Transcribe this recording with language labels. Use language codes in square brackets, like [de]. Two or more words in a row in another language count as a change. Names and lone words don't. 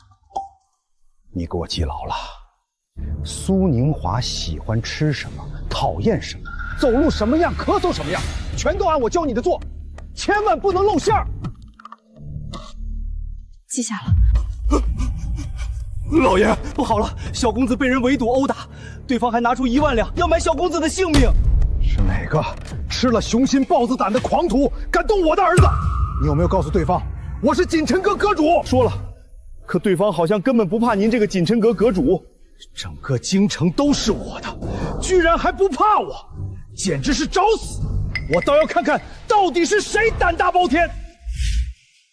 [zh] 你給我記牢了，蘇寧華喜歡吃什麼，討厭什麼，走路什麼樣，咳嗽什麼樣，全都按我教你的做，千萬不能露餡兒。記下了。老爺，不好了，小公子被人圍堵毆打，對方還拿出1萬兩要買小公子的性命。是哪個吃了雄心豹子膽的狂徒敢動我的兒子？你有沒有告訴對方我是錦城閣閣主？說了，可對方好像根本不怕您這個錦城閣閣主。整個京城都是我的，居然還不怕我，簡直是找死！我倒要看看到底是誰膽大包天。